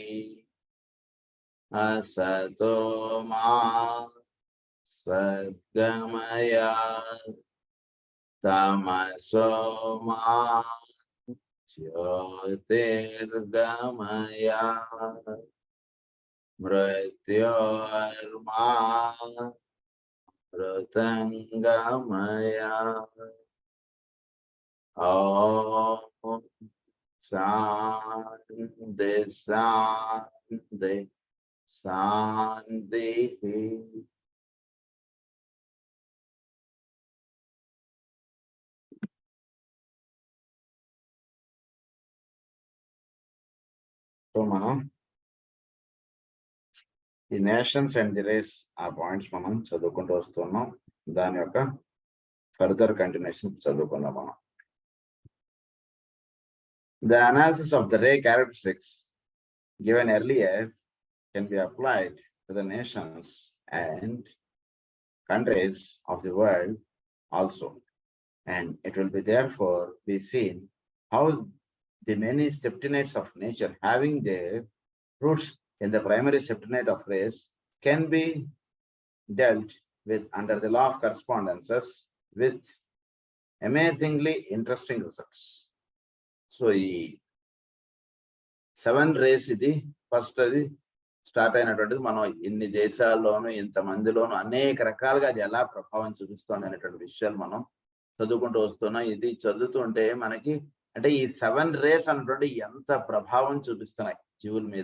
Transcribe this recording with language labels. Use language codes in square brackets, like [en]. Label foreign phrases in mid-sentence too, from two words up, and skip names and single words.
[sa] असतो मा सद्गमय तमसो मा ज्योतिर्गमय मृत्योर्मा मृतङ्गमय। ॐ शान्ति शान्ति शान्तिः। [te] సో మనం ఈ [en] nations and the race [te] ఆ పాయింట్స్ మనం చదువుకుంటూ వస్తున్నాం. దాని యొక్క [en] further continuation [te] చదువుకుందాం మనం. [en] The analysis of the ray characteristics given earlier can be applied to the nations and countries of the world also, and it will be therefore be seen how the many septenates of nature having their roots in the primary septenate of race can be dealt with under the law of correspondences with amazingly interesting results. So, [te] ఈ 7 rays ఇది ఫస్ట్ అది స్టార్ట్ అయినటువంటిది. మనం ఇన్ని దేశాల్లోనూ ఇంతమందిలోనూ అనేక రకాలుగా అది ఎలా ప్రభావం చూపిస్తుంది అనేటువంటి విషయాలు మనం చదువుకుంటూ వస్తున్నాం. ఇది చదువుతుంటే మనకి అంటే ఈ 7 rays అన్నటువంటి ఎంత ప్రభావం చూపిస్తున్నాయి జీవుల మీద.